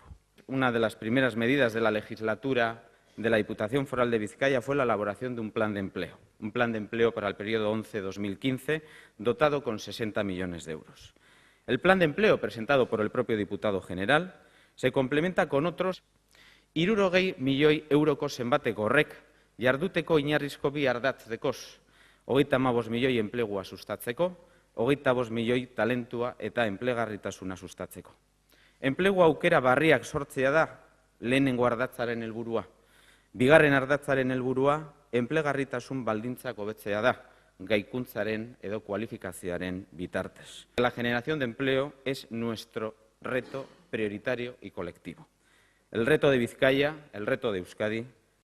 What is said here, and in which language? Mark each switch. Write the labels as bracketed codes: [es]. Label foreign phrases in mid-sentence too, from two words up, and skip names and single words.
[es] Una de las primeras medidas de la legislatura de la Diputación Foral de Vizcaya fue la elaboración de un plan de empleo para el periodo 11-2015, dotado con 60 millones de euros. El plan de empleo, presentado por el propio diputado general, se complementa con otros 60 [eu] milioi euroko zenbateko horrek jarduteko oinarrizko bi ardatz dekoz, 35 milioi enplegua sustatzeko, 25 milioi talentua eta enplegarritasuna sustatzeko. Enplegu aukera barriak sortzea da lehenengo ardatzaren helburua. Bigarren ardatzaren helburua enplegarritasun baldintzak hobetzea da, gaikuntzaren edo kualifikazioaren bitartez. [es] La generación de empleo es nuestro reto prioritario y colectivo. El reto de Vizcaya, el reto de Euskadi,